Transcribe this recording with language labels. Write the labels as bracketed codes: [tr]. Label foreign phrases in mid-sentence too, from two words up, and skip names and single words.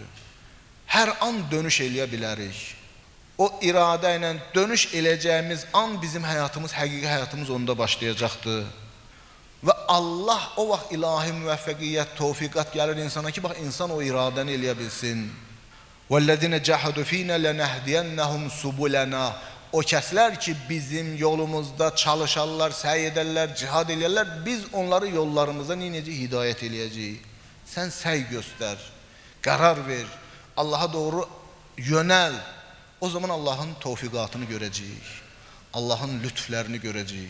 [az] Hər an dönüş eləyə bilərik. O iradə ilə dönüş eləyəcəyimiz an bizim həyatımız, həqiqi həyatımız onda başlayacaqdır. Və Allah o vaxt ilahi müvəffəqiyyət, tövfiqat gəlir insana ki, bax insan o iradəni eləyə bilsin. [ar] وَالَّذِينَ جَحَدُوا فِينَا لَنَهْدِيَنَّهُمْ سُبُلَنَا. [az] O kəslər ki, bizim yolumuzda çalışarlar, səy edərlər, cihad eləyərlər, biz onları yollarımıza necə hidayət eləyəcəyik? Sən səy göstər, qərar ver, Allaha doğru yönəl. O zaman Allahın tövfiqatını görəcəyik, Allahın lütflərini görəcəyik.